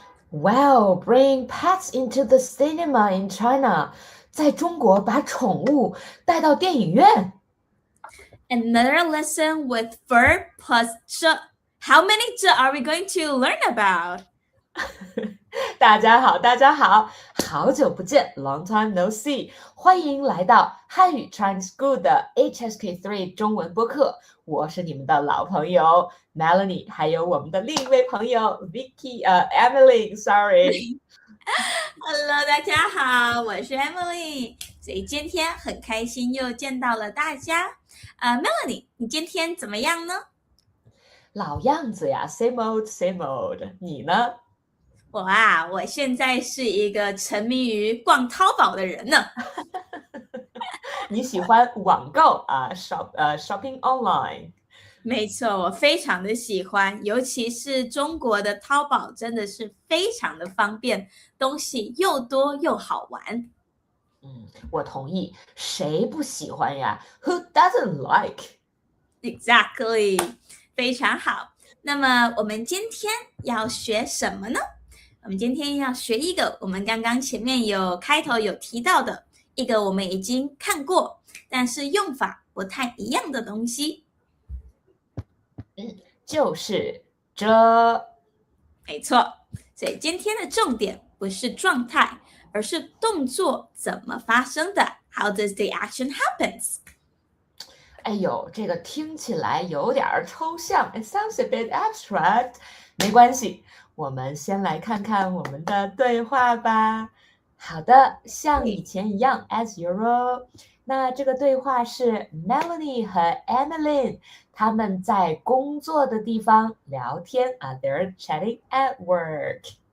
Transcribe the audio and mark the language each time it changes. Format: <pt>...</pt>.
<en>Wow, bring pets into the cinema in China.</en> <zh>在中国把宠物带到电影院。</zh> <en>Another lesson with verb plus 这. How many 这 are we going to learn about?</en> <zh>大家好，大家好，好久不见 ，</zh> <en>Long time no see，</en> <zh>欢迎来到汉语 Chinese School 的 HSK3 中文播客。我是你们的老朋友 Melanie，还有我们的另一位朋友 Emily，Sorry。 Hello，大家好，我是 Emily。所以今天很开心又见到了大家。 Melanie，你今天怎么样呢？老样子呀，</zh> <en>same old，same old。</en> <zh>你呢？我现在是一个沉迷于逛淘宝的人呢。你喜欢网购啊，</zh> <en>shopping online。</en> <zh>没错，我非常的喜欢，尤其是中国的淘宝真的是非常的方便，东西又多又好玩。我同意，谁不喜欢呀？</zh> <en>Who doesn't like?</en> <zh>Exactly，非常好。那么我们今天要学什么呢？我们今天要学一个我们刚刚前面开头有提到的一个我们已经看过，但是用法不太一样的东西。就是这。没错，所以今天的重点不是状态，而是动作怎么发生的。</zh> <en>How does the action happens？</en> <zh>哎呦，这个听起来有点抽象 ，</zh> <en>It sounds a bit abstract。</en> <zh>没关系，我们先来看看我们的对话吧。好的，像以前一样 ，</zh> <en>as usual。</en> <zh>那这个对话是 Melanie 和 Emily 他们在工作的地方聊天啊，</zh> <en>they're chatting at work。</en>